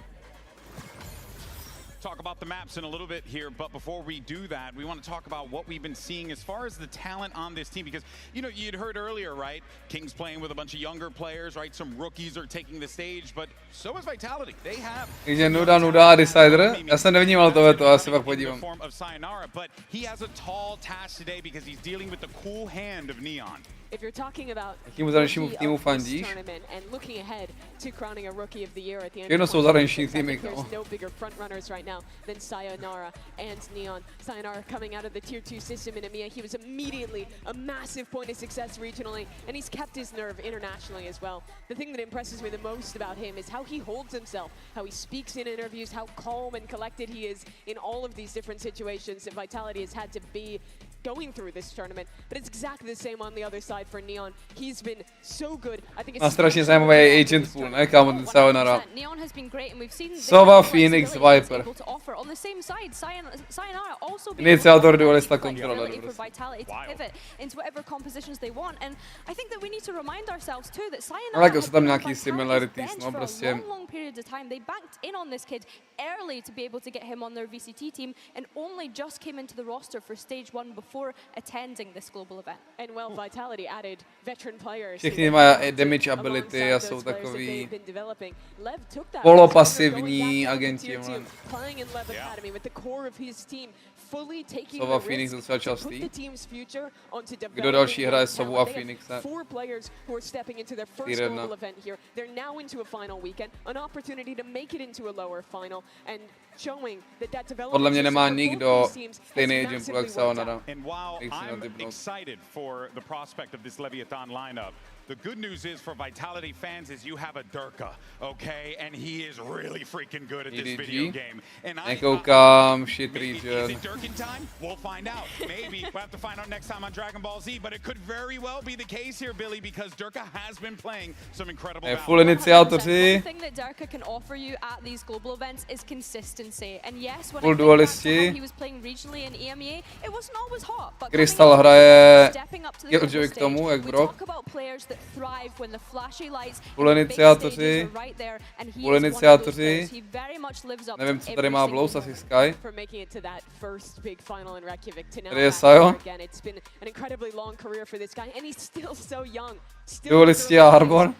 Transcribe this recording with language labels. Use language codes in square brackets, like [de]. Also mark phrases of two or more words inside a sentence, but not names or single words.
[en] Talk about the maps in a little bit here, but before we do that, we want to talk about what we've been seeing as far as the talent on this team, because, you know, you'd heard earlier, right? King's playing with a bunch of younger players, right? Some rookies are taking the stage, but so is Vitality. They have... [cs] Takže nuda, Decider. Já jsem nevnímal tohleto, asi pak podívám. [en] But he has a tall task today because he's dealing with the cool hand of Neon. If you're talking about [cs] Jakýmu zahraničnímu týmu fandíš? Všechno jsou zahraniční týmy, kámo. [en] No bigger front runners right now than Sayonara and Neon. Sayonara coming out of the tier 2 system in EMEA, he was immediately a massive point of success regionally, and he's kept his nerve internationally as well. The thing that impresses me the most about him is how he holds himself, how he speaks in interviews, how calm and collected he is in all of these different situations that Vitality has had to be going through this tournament, but it's exactly the same on the other side for Neon. He's been so good. I think it's [cs] strašně zajímavý [en] agent pool, [cs] ne, kámo, ten Sayonara. [en] Neon has been great and we've seen [cs] Sova, Phoenix, Viper. [en] on the same side. Sayonara also [cs] Iniciátor dualista kontroler. [en] For Vitality to pivot into whatever compositions they want, and I think that we need to remind ourselves too that Sayonara [cs] has tam nějaký similarities, no, prostě. [en] long period of time. They banked in on this kid early to be able to get him on their VCT team, and only just came into the roster for stage 1 before attending this global event. And well, Vitality added veteran players. [cs] Všichni mají [en] damage ability [cs] a jsou takový polopasivní agenti. [en] Playing in LEV Academy with the core of his team, fully taking [cs] Sova, [en] the [cs] Phoenix [en] risk [cs] docela [en] to [cs] častý. [en] put the team's future onto [cs] Kdo další hraje [en] developing [cs] Sovu a [en] talent. They [cs] Phoenixe? [en] have 4 players who are stepping into their first global event here. They're now into a final weekend, an opportunity to make it into a lower final, and showing that development. [cs] Podle mě nemá nikdo stejný agent jak Sayonara. [en] And while I'm excited for the prospect of this Leviathan lineup, The good news is for Vitality fans is you have a Derke, okay? And he is really freaking good at this video game. And [cs] Nekoukám, [en] shit region. Is it Derke in time? We'll find out. Maybe we'll have to find out next time on Dragon Ball Z, but it could very well be the case here, Billy, because Derke has been playing some incredible [cs] Full iniciátoři. [en] One thing that Derke can offer you at these global events is consistency. And yes, when [cs] Full dualisti. [en] he was playing regionally in EMEA, it wasn't always hot, but [cs] Krystal hraje Killjoy k tomu, jak Brock. Full iniciátoři. Full iniciátoři. Nevím, co tady má Blows, asi Sky. Tady je Sayo. Dualisti a Harbor.